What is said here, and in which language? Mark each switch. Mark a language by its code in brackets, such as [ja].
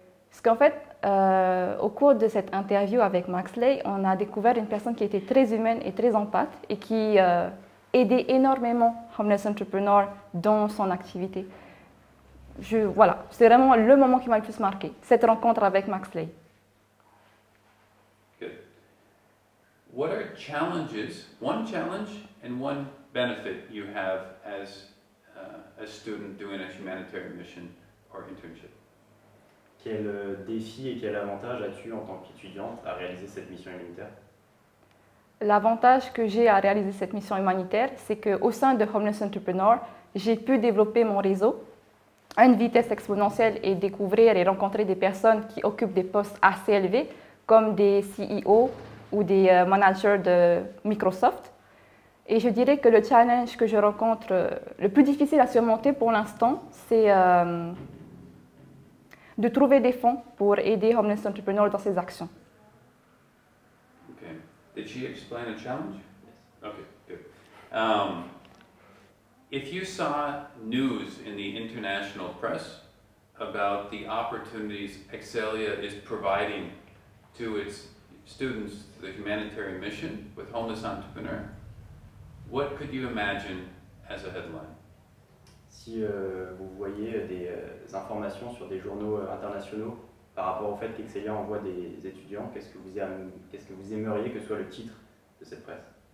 [fr] Parce qu'en fait, au cours de cette interview avec Max Ley, on a découvert une personne qui était très humaine et très empathique et qui aidait énormément Homeless Entrepreneur dans son activité. Voilà, c'est vraiment le moment qui m'a le plus marqué, cette rencontre avec Max Ley. [en] Good. What are challenges, one challenge and one benefit you have as a student doing a humanitarian mission or internship? [fr] Quel défi et quel avantage as-tu en tant qu'étudiante à réaliser cette mission humanitaire? L'avantage que j'ai à réaliser cette mission humanitaire, c'est qu'au sein de Homeless Entrepreneur, j'ai pu développer mon réseau à une vitesse exponentielle et découvrir et rencontrer des personnes qui occupent des postes assez élevés, comme des CEO ou des managers de Microsoft. Et je dirais que le challenge que je rencontre, le plus difficile à surmonter pour l'instant, c'est de trouver des fonds pour aider Homeless Entrepreneur dans ses actions. Okay. [en] Did she explain a challenge? Yes. Okay, good. If you saw news in the international press about the opportunities Excelia is providing to its students, the humanitarian mission with Homeless Entrepreneur, what could you imagine as a headline? [fr] Si vous voyez des informations sur des journaux internationaux par rapport au fait qu'Excelia envoie des étudiants, qu'est-ce que vous aimeriez que soit le titre de cette presse?